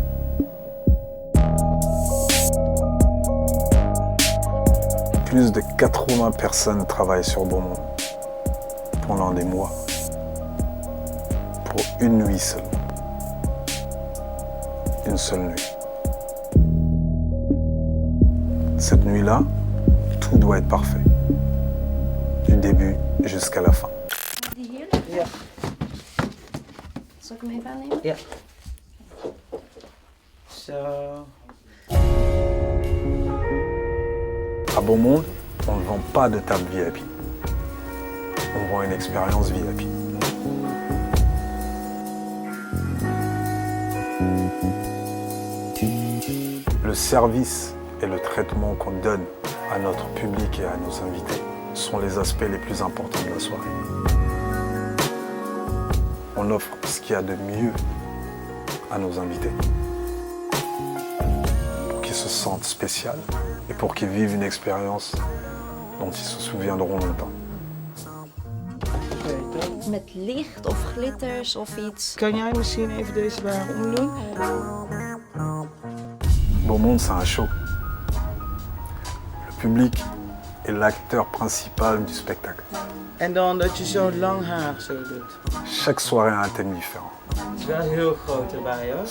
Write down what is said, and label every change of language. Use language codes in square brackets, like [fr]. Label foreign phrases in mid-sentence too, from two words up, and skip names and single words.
[fr] Plus de 80 personnes travaillent sur Beau Monde pendant des mois, pour une nuit seulement. Une seule nuit. Cette nuit-là, tout doit être parfait, du début jusqu'à la fin. [nl] Die hier? Ja. Zal ik hem even aannemen? Ja. Zo. [fr] À Beau Monde, on ne vend pas de table VIP. On vend une expérience VIP. Le service et le traitement qu'on donne à notre public et à nos invités sont les aspects les plus importants de la soirée. On offre ce qu'il y a de mieux à nos invités pour qu'ils se sentent spéciaux et pour qu'ils vivent une expérience dont ils se souviendront longtemps. [nl] Met licht of glitters of iets. Kan jij misschien even deze wagen omdoen? [fr] Beau Monde, c'est un show. Le public est l'acteur principal du spectacle. [nl] En dan dat je zo lang haar zo doet. [fr] Chaque soirée a un thème différent, [nl] Het is wel heel groot erbij hoor.